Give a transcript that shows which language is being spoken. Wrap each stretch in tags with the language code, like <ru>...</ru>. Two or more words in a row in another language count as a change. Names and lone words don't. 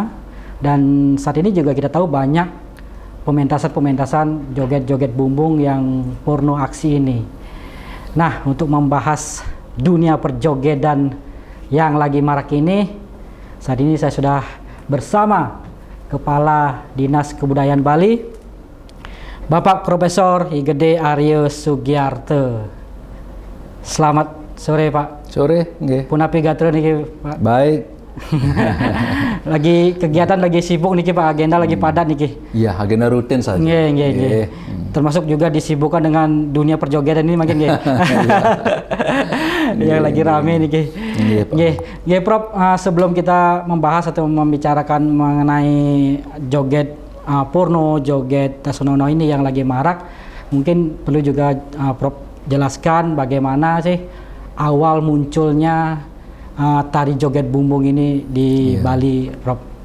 <id>Dan saat ini juga kita tahu banyak pementasan-pementasan joget-joget bumbung yang porno aksi ini. Nah, untuk membahas dunia perjogetan yang lagi marak ini, saat ini saya sudah bersama Kepala Dinas Kebudayaan Bali, Bapak Profesor I Gede Aryo Sugiarto. Selamat sore, Pak. Sore, nggih.</id> <ban>Punapi gatra niki, Pak.</ban> <id>Baik. Lagi kegiatan lagi sibuk niki, Pak. Agenda lagi padat niki. Iya, agenda rutin saja. Nggih. Termasuk juga disibukkan dengan dunia perjogetan ini makin nggih. Yang lagi rame niki. Nggih, Prof. Sebelum kita membahas atau membicarakan mengenai joget porno, joget tasonono ini yang lagi marak, mungkin perlu juga Prof jelaskan bagaimana sih awal munculnya tari joget bumbung ini di Bali, Prof.</id>